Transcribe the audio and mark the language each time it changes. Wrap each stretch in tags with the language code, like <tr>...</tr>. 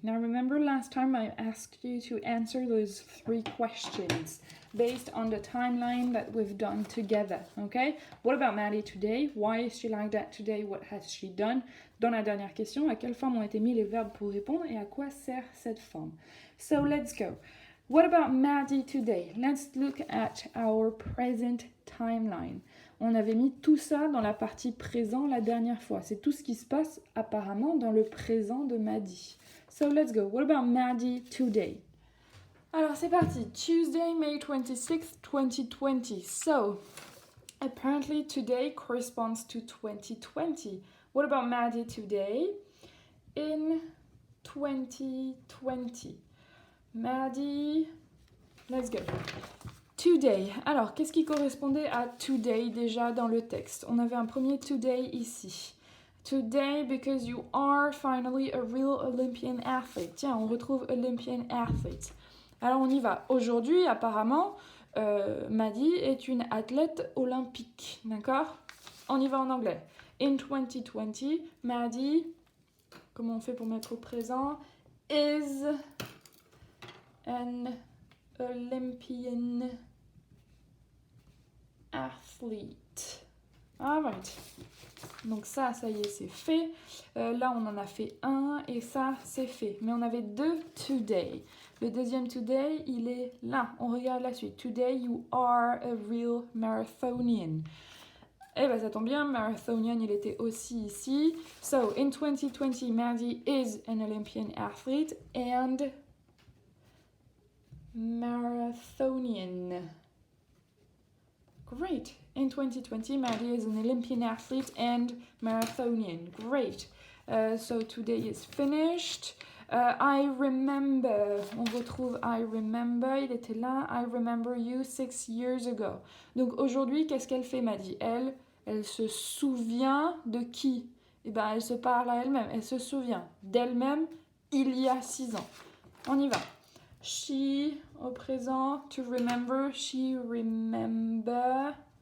<en>Now remember last time I asked you to answer those 3 questions based on the timeline that we've done together, okay? What about Maddie today? Why is she like that today? What has she done?</en> <fr>Dans la dernière question, à quelle forme ont été mis les verbes pour répondre et à quoi sert cette forme?</fr> <en>So let's go. What about Maddie today? Let's look at our present timeline.</en> <fr>On avait mis tout ça dans la partie présent la dernière fois. C'est tout ce qui se passe apparemment dans le présent de Maddie.</fr> <en>So let's go. What about Maddie today?</en> <fr>Alors c'est parti.</fr> <en>Tuesday, May 26th, 2020. So, apparently today corresponds to 2020. What about Maddie today in 2020? Maddie, let's go. Today.</en> <fr>Alors, qu'est-ce qui correspondait à today déjà dans le texte? On avait un premier today ici.</fr> <en>Today because you are finally a real Olympian athlete.</en> <fr>Tiens, on retrouve Olympian athlete. Alors, on y va. Aujourd'hui, apparemment, Maddie est une athlète olympique. D'accord? On y va en anglais.</fr> <en>In 2020,</en> <fr>Maddie, comment on fait pour mettre au présent?</fr> <en>Is an Olympian athlete. Alright.</en> <fr>Donc ça y est, c'est fait. Là, on en a fait un et ça, c'est fait. Mais on avait 2 today. Le deuxième today, il est là. On regarde la suite.</fr> <en>Today, you are a real marathonian.</en> <fr>Eh ben, ça tombe bien, marathonian, il était aussi ici.</fr> <en>So, in 2020, Maddie is an Olympian athlete and marathonian. Great. In 2020, Maddie is an Olympian athlete and marathonian. Great. So today is finished. I remember.</en> <fr>On retrouve I remember. Il était là.</fr> <en>I remember you 6 years ago.</en> <fr>Donc aujourd'hui, qu'est-ce qu'elle fait, Maddie? Elle se souvient de qui? Eh ben, elle se parle à elle-même. Elle se souvient d'elle-même il y a 6 ans. On y va.</fr> <en>She,</en> <fr>au présent,</fr> <en>to remember, she remember.</en>